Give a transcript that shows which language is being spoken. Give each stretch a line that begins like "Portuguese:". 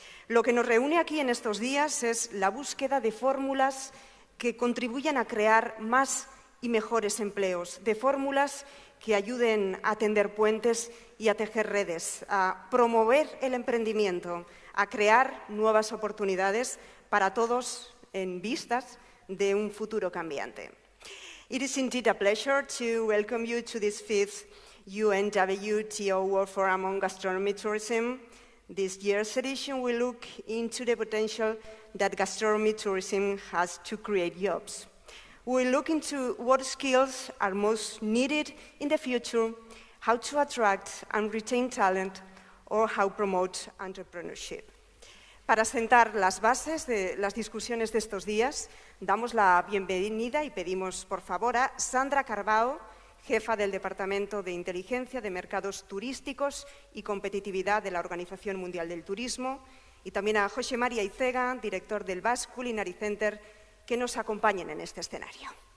Spanish: Lo que nos reúne aquí en estos días es la búsqueda de fórmulas que contribuyan a crear más y mejores empleos, de fórmulas que ayuden a tender puentes y a tejer redes, a promover el emprendimiento, a crear nuevas oportunidades para todos en vistas de un futuro cambiante.
English: It is indeed a pleasure to welcome you to this 5th UNWTO World Forum on Gastronomy Tourism. This year's edition will look into the potential that gastronomy tourism has to create jobs. We'll look into what skills are most needed in the future, how to attract and retain talent, or how promote entrepreneurship.
Spanish: Para sentar las bases de las discusiones de estos días, damos la bienvenida y pedimos por favor a Sandra Carbao, jefa del Departamento de Inteligencia de Mercados Turísticos y Competitividad de la Organización Mundial del Turismo, y también a José María Icega, director del Basque Culinary Center, que nos acompañen en este escenario.